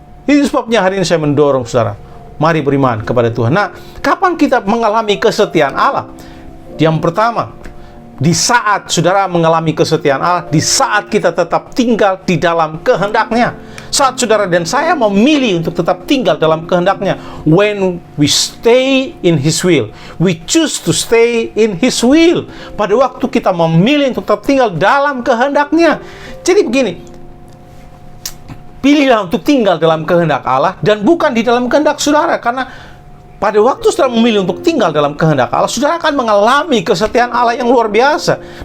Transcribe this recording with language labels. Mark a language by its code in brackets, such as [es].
[id] Ini sebabnya hari ini saya mendorong saudara, mari beriman kepada Tuhan. Nah, kapan kita mengalami kesetiaan Allah? Yang pertama, di saat saudara mengalami kesetiaan Allah, di saat kita tetap tinggal di dalam kehendak-Nya. Saat saudara dan saya memilih untuk tetap tinggal dalam kehendak-Nya. [en] When we stay in His will, we choose to stay in His will. [id] Pada waktu kita memilih untuk tetap tinggal dalam kehendak-Nya. Jadi begini, pilihlah untuk tinggal dalam kehendak Allah dan bukan di dalam kehendak saudara. Karena pada waktu saudara memilih untuk tinggal dalam kehendak Allah, saudara akan mengalami kesetiaan Allah yang luar biasa.